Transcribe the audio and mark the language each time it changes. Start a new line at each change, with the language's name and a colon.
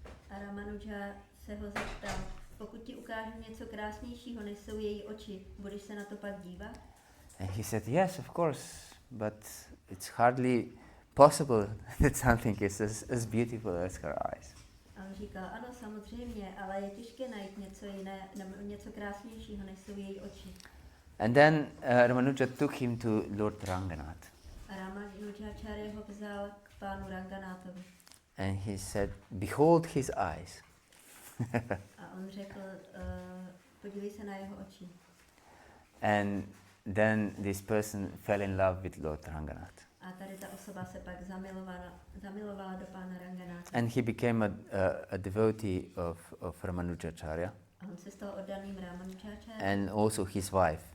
Czech: A Ramanuja se ho zeptal, pokud ti ukážu něco krásnějšího, než jsou její oči, budeš se na to pak dívat?
English: And he said, yes, of course, but it's hardly possible that something is as beautiful as her eyes.
Czech: A on říkal, ano, samozřejmě, ale je těžké najít něco jiné, nebo něco krásnějšího, než jsou její oči.
English: And then Ramanuja took him to Lord Ranganath.
Czech: A Ramanujáčárya ho vzal k pánu Ranganáthovi.
English: And he said, behold his eyes.
Czech: A on řekl, podívej se na jeho oči.
English: And then this person fell in love with Lord Ranganath.
Czech: A tady ta osoba se pak zamilovala do pána Ranganátha.
English: And he became a devotee of Ramanujacharya.
Czech: A on se stal oddaným Ramanujáčárya.
English: And also his wife.